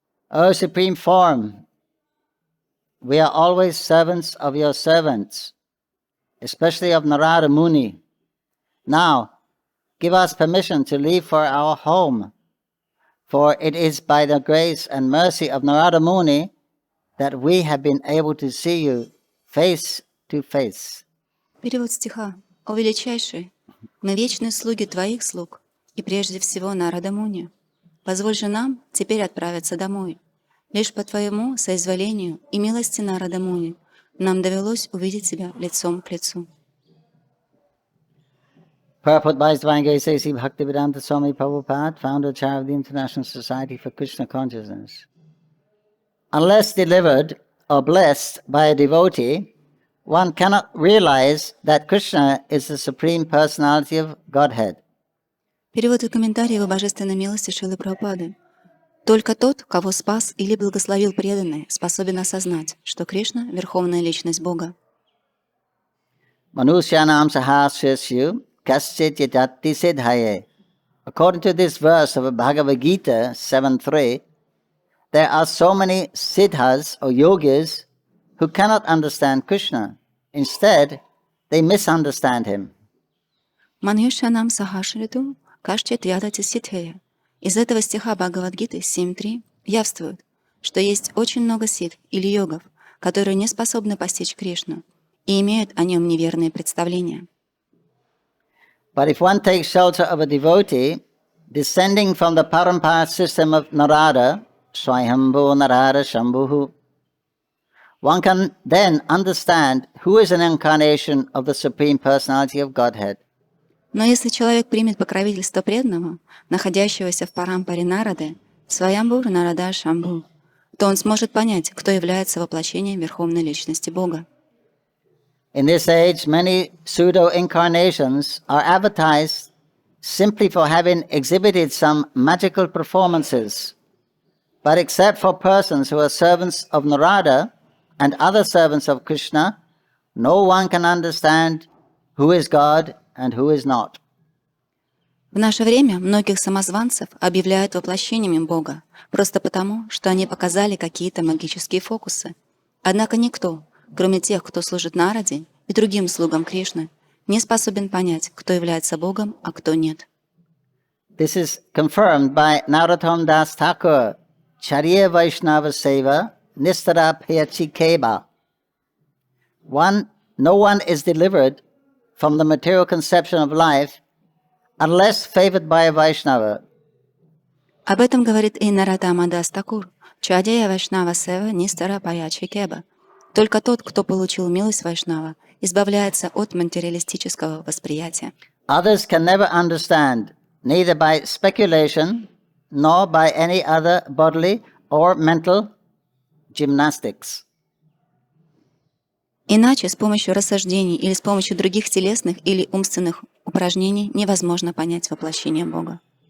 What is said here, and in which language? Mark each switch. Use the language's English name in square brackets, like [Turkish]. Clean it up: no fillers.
[English] O Supreme Form, we are always servants of your servants, especially of Narada Muni. Now, give us permission to leave for our home, for it is by the grace and mercy of Narada Muni that we have been able to see you face to face. [Russian] Перевод стиха. «О величайший, мы вечные слуги Твоих слуг, и прежде всего Нарада Муни. Позволь же нам теперь отправиться домой. Лишь по Твоему соизволению и милости Нарада Муни нам довелось увидеть Тебя лицом к лицу». [English] Purport by His Divine Grace A.C. Bhaktivedanta Swami Prabhupada, founder chair of the International Society for Krishna Consciousness. Unless delivered or blessed by a devotee, one cannot realize that Krishna is the Supreme Personality of Godhead. [Russian] Перевод и комментарий Его Божественной милости Шрилы Прабхупады. Только тот, кого спас или благословил преданный, способен осознать, что Кришна — Верховная Личность Бога. [Sanskrit] Manusyanam sahasrasyu kaschit yatati siddhaye. [English] According to this verse of Bhagavad Gita 7.3, there are so many siddhas or yogis who cannot understand Krishna. Instead, they misunderstand him. [Sanskrit] Маньюшанам сахашриту кашчет ядати ситхея. [Russian] Из этого стиха Бхагавад-гиты 7.3 явствует, что есть очень много ситх или йогов, которые не способны постичь Кришну и имеют о нем неверные представления. [English] But if one takes shelter of a devotee descending from the parampara system of Narada, Swayambhu Narada Shambhu, one can then understand who is an incarnation of the Supreme Personality of Godhead. [Russian] Но если человек примет покровительство преданного, находящегося в парампаре Нарады, Сваямбур Нарада Шамбху, то он сможет понять, кто является воплощением Верховной Личности Бога. [English] In this age, many pseudo-incarnations are advertised simply for having exhibited some magical performances. But except for persons who are servants of Narada and other servants of Krishna, no one can understand who is God and who is not. [Russian] В наше время многих самозванцев объявляют воплощениями Бога, просто потому, что они показали какие-то магические фокусы. Однако никто, кроме тех, кто служит Нараде и другим слугам Кришны, не способен понять, кто является Богом, а кто нет. [English] This is confirmed by Narottam Das Thakur, [Bangla] Charya Vaishnava Seva, Nistara Payachikeba. [English] No one is delivered from the material conception of life unless favored by a Vaishnava. [Russian] Об этом говорит и Нароттама Дас Такур, [Bangla] Чарья Вайшнава Сева Нистара Паячикеба. [Russian] Только тот, кто получил милость Вайшнава, избавляется от материалистического восприятия. [English] Others can never understand, neither by speculation nor by any other bodily or mental gymnastics. [Russian] Иначе с помощью рассуждений или с помощью других телесных или умственных упражнений невозможно понять воплощение Бога.